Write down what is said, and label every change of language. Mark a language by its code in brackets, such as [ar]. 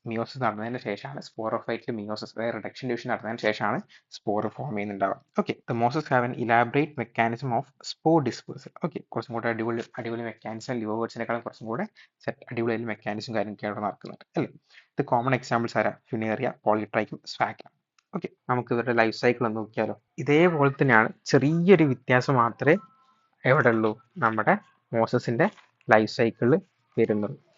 [ml] Meiosis നടന്നതിന് ശേഷമാണ് സ്പോറോഫൈറ്റിൽ meiosis, അതായത് റിഡക്ഷൻ ഡിവിഷൻ നടന്നതിന് ശേഷമാണ് spore form ചെയ്യുന്നുണ്ടാവുക. [en] Okay, the mosses have an elaborate mechanism of spore dispersal. [ml] Okay, കുറച്ചും കൂടെ അടിപൊളി മെക്കാനിസം, ലിവർ വേർഡ്സിനേക്കാളും കുറച്ചും കൂടെ അടിപൊളി മെക്കാനിസം കാര്യമൊക്കെ അവിടെ നടക്കുന്നുണ്ട് അല്ലേ. ഇത് കോമൺ എക്സാമ്പിൾസ് ആരാ, ഫിനേറിയ, പോളിട്രൈക്കും, സ്വാഗ്നം. ഓക്കെ, നമുക്ക് ഇവരുടെ ലൈഫ് സൈക്കിൾ ഒന്ന് നോക്കിയാലോ. ഇതേപോലെ തന്നെയാണ്, ചെറിയൊരു വ്യത്യാസം മാത്രമേ എവിടെ ഉള്ളൂ, നമ്മുടെ മോസസിന്റെ ലൈഫ് സൈക്കിളിൽ വരുന്നുള്ളൂ.